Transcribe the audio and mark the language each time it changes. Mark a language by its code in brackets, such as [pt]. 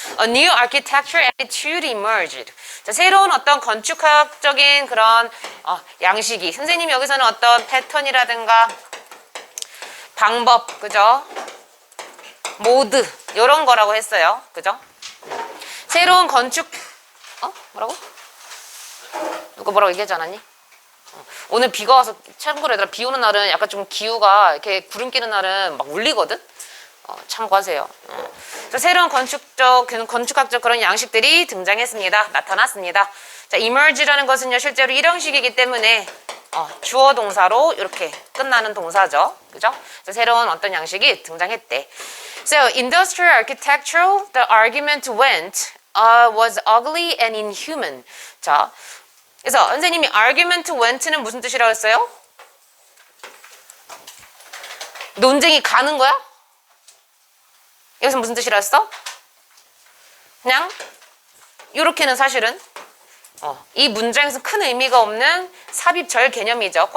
[en] A new architecture attitude emerged. [ko] 자, 새로운 어떤 건축학적인 그런 양식이. 선생님이 여기서는 어떤 패턴이라든가 방법, 그죠? 모드 이런 거라고 했어요. 그죠? 새로운 건축 뭐라고? 누가 뭐라고 얘기하지 않았니? 오늘 비가 와서 참고로 얘들아 비 오는 날은 약간 좀 기후가 이렇게 구름 끼는 날은 막 울리거든? 참고하세요. 그래서 새로운 건축학적 그런 양식들이 등장했습니다. 나타났습니다. 자, emerge라는 것은요 실제로 일형식이기 때문에 주어 동사로 이렇게 끝나는 동사죠. 그죠? 그래서 새로운 어떤 양식이 등장했대. [en] So, industrial architecture, the argument went was ugly and inhuman. [ko] 자, 그래서 선생님이 [en] argument went [ko] 는 무슨 뜻이라고 했어요? 논쟁이 가는 거야? 여기서 무슨 뜻이라 했어? 그냥 이렇게는 사실은 이 문장에서 큰 의미가 없는 삽입절 개념이죠.